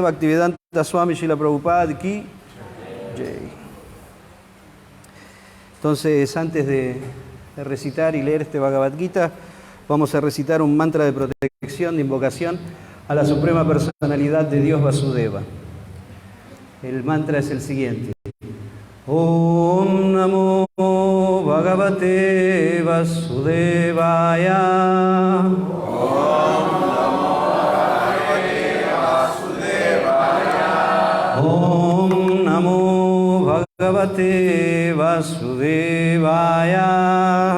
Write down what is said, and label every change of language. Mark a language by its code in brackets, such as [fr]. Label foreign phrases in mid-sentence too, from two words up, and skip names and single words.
[hi] Bhaktivedanta Swami Srila Prabhupada ki jai. [es] Entonces, antes de recitar y leer este Bhagavad Gita, vamos a recitar un mantra de protección, de invocación a la Suprema Personalidad de Dios Vasudeva. El mantra es el siguiente. [sa] Om Namo Bhagavate Vasudevaya. Om Namo Bhagavate Vasudevaya.